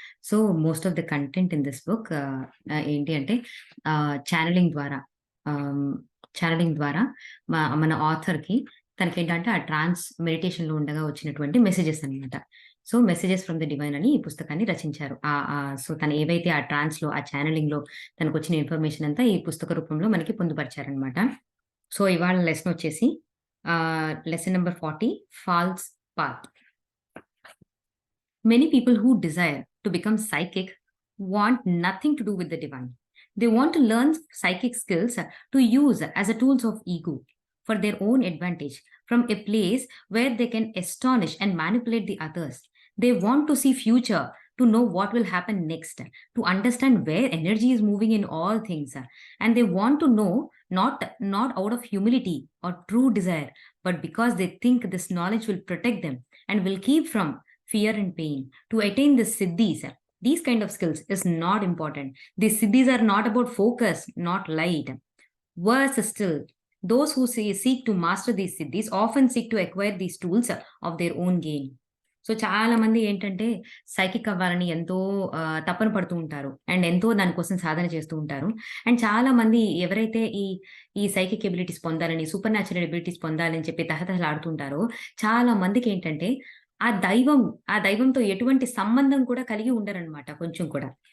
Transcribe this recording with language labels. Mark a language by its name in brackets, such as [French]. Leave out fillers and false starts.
[Telugu] So, most of the content in this book ఏంటి అంటే ఛానెలింగ్ ద్వారా ఆహ్, ఛానెలింగ్ ద్వారా మన ఆథర్‌కి తనకేంటంటే ఆ ట్రాన్స్ మెడిటేషన్‌లో ఉండగా వచ్చినటువంటి మెసేజెస్ అన్నమాట. So, 'messages from the divine' అని ఈ పుస్తకాన్ని రచించారు. సో, తను ఏవైతే ఆ ట్రాన్స్‌లో, ఆ ఛానెలింగ్‌లో తనకొచ్చిన ఇన్ఫర్మేషన్ అంతా ఈ పుస్తక రూపంలో మనకి పొందుపరిచారనమాట. సో, ఇవాళ లెసన్ వచ్చేసి lesson number 40 false path. [English] Many people who desire to become psychic want nothing to do with the divine. They want to learn psychic skills to use as a tools of ego for their own advantage from a place where they can astonish and manipulate the others. They want to see future, to know what will happen next, to understand where energy is moving in all things, and they want to know not out of humility or true desire, but because they think this knowledge will protect them and will keep from fear and pain. To attain the siddhis, these kind of skills is not important. These siddhis are not about focus, not light. Worse still, those who seek to master these siddhis often seek to acquire these tools of their own gain. [Telugu] So చాలా మంది ఏంటంటే psychic అవ్వాలని ఎంతో తపన పడుతూ ఉంటారు. And ఎంతో దానికోసం సాధన చేస్తూ ఉంటారు. అండ్ చాలా మంది ఎవరైతే ఈ సైకిక్ ఎబిలిటీస్ పొందాలని, సూపర్ న్యాచురల్ ఎబిలిటీస్ పొందాలని చెప్పి తహతహలాడుతుంటారో చాలా మందికేంటంటే ఆ దైవంతో ఎటువంటి సంబంధం కూడా కలిగి ఉండరనమాట కొంచెం కూడా.